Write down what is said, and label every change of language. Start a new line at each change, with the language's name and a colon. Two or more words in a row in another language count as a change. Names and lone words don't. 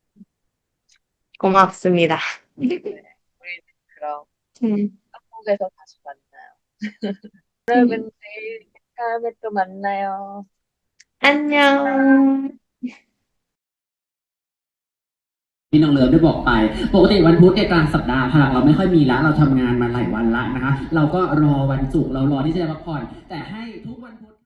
Korean: 고맙습니다. 우리 그럼 음, 한국에서 다시 만나요. 음. 여러분 내일 다음에 또 만나요. 안녕.
Thai: ที่น้องเลิฟได้บอกไปปกติวันพุธเนี่ยกลางสัปดาห์พลังเราไม่ค่อยมีแล้วเราทำงานมาหลายวันละนะคะเราก็รอวันศุกร์เรารอที่จะได้พักผ่อนแต่ให้ทุกวันพุธ